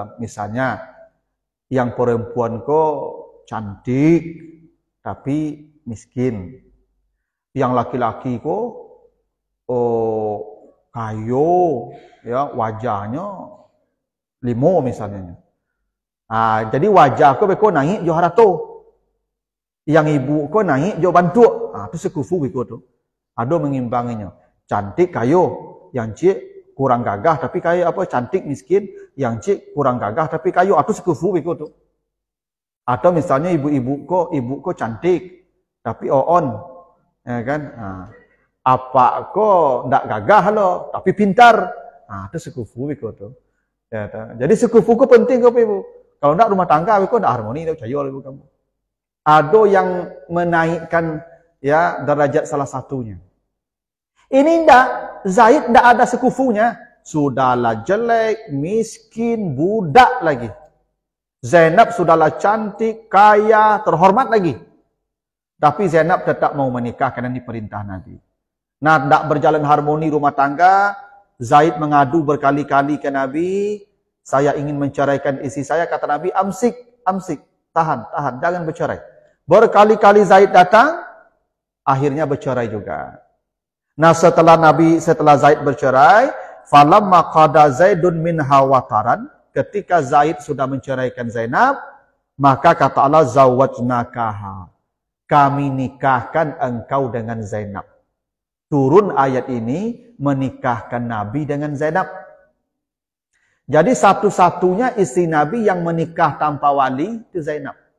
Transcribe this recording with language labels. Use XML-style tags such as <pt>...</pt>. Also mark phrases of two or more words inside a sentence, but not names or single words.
<id>Misalnya, yang perempuan kok cantik, tapi miskin.</id> <min>Yang laki-laki kok kayo, ya wajahnya limo misalnya. Jadi wajah kok beko naik jo harato. Yang ibu kok naik jo bantu. Itu sekufu beko tu. Ada mengimbanginya.</min> <id>Cantik kayo, yang cik kurang gagah tapi kayo apa cantik miskin, yang cik kurang gagah tapi kayo.</id> <min>Itu sekufu beko tu.</min> <id>Atau misalnya ibu kok cantik tapi oon. Ya kan? Apa kok ndak gagah lo, tapi pintar.</id> <min>Itu sekufu beko tu.</min> <id>Ya, jadi sekufu kok penting kok Ibu. Kalau ndak rumah tangga kok ndak harmoni ndak percaya Ibu kamu. Ada yang menaikkan ya derajat salah satunya. Ini ndak, Zaid ndak ada sekufunya. Sudahlah jelek, miskin, budak lagi. Zainab sudahlah cantik, kaya, terhormat lagi. Tapi Zainab tetap mau menikah karena diperintah Nabi. Nah, tidak berjalan harmoni rumah tangga. Zaid mengadu berkali-kali ke Nabi. Saya ingin menceraikan istri saya. Kata Nabi, amsik, tahan, jangan bercerai. Berkali-kali Zaid datang, akhirnya bercerai juga. Nah, setelah Zaid bercerai,</id> <ar>falamma qada Zaidun minha wataran,</ar> <id>ketika Zaid sudah menceraikan Zainab, maka kata Allah, zawajnakaha. Kami nikahkan engkau dengan Zainab. Turun ayat ini menikahkan Nabi dengan Zainab. Jadi satu-satunya istri Nabi yang menikah tanpa wali itu Zainab.</id>